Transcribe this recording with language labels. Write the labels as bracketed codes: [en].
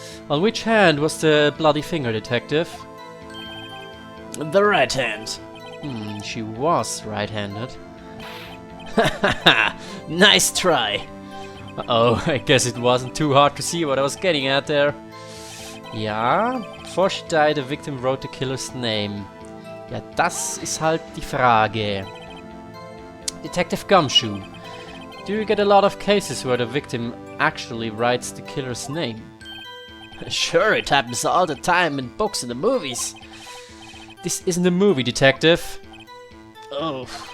[en] On which hand was the bloody finger, detective? The right hand. She was right-handed. Nice try. Uh-oh, I guess it wasn't too hard to see what I was getting at there. [de] Ja, bevor [en] she died, the victim wrote the killer's name. [de] Ja, das ist halt die Frage. [en] Detective Gumshoe, do you get a lot of cases where the victim actually writes the killer's name? Sure, it happens all the time in books and the movies. This isn't a movie, detective. Oh.